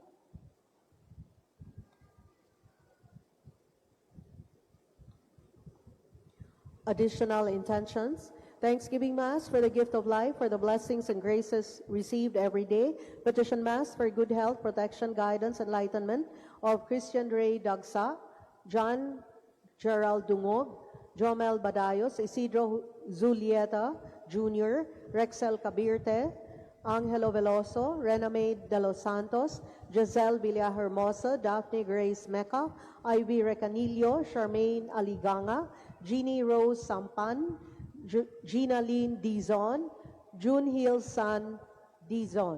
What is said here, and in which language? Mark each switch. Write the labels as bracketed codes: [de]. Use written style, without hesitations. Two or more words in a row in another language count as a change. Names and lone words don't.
[en] Additional intentions. Thanksgiving Mass for the gift of life, for the blessings and graces received every day. Petition Mass for good health, protection, guidance, enlightenment of Christian Ray Dagsa, John Gerald Dungog, Jomel Badayos, Isidro Zulieta Jr., Rexel Cabirte, Angelo Veloso, Rename de los Santos, Giselle Villahermosa, Daphne Grace Mecca, Ivy Recanillo, Charmaine Aliganga, Jeannie Rose Sampan, Gina Lynn Dizon, June Hill San Dizon.